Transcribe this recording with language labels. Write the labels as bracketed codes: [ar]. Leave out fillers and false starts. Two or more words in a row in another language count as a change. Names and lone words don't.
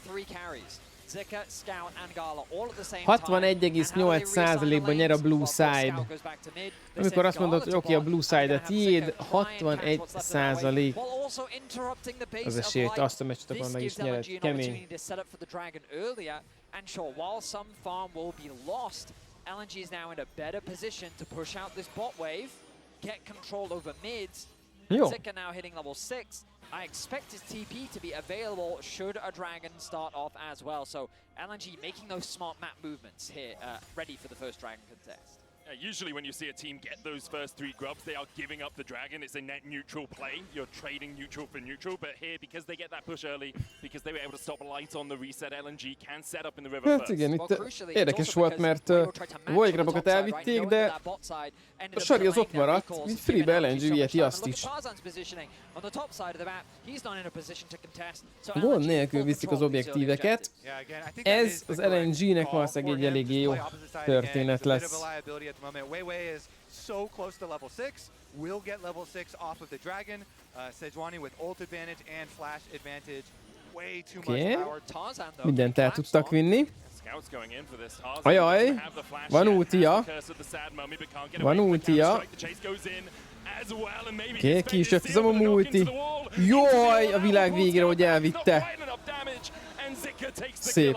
[hu] 61,8%-ban nyer a blyy. Amikor azt mondod, hogy oké, a blyy a tiéd, 61% az esély, hogy azt a meccset akkor meg is nyered. Kemény. [en] LNG is now in a better position to push out this bot wave, get control over mids. Zika now hitting level 6. I expect his TP to be available should a dragon start off as well. So LNG making those smart map movements here, ready for the first dragon contest. Usually when you see a team get those first 3 grubs, they are giving up the dragon. It's a net neutral play. You're trading neutral for neutral. But here, because they get that push early, because they were able to stop light on the reset, LNG can set up in the river first. [hu] Hát igen, itt érdekes volt, mert a Void Grabokat elvitték, de a Sari az ott maradt, így free-be LNG viheti azt is. Gond nélkül viszik az objektíveket. Ez az LNG-nek valószínűleg egy eléggé jó történet lesz. [en] WBG is so close to level 6, will get level 6 off of the dragon. Sejuani with ult advantage and flash advantage. Way too much power. [hu] Mindent el tudtak vinni. Ajaj, van ultia. Van ultia. Oké, ki is jött ez a multi. Jaj, a világ végére, hogy elvitte. Szép.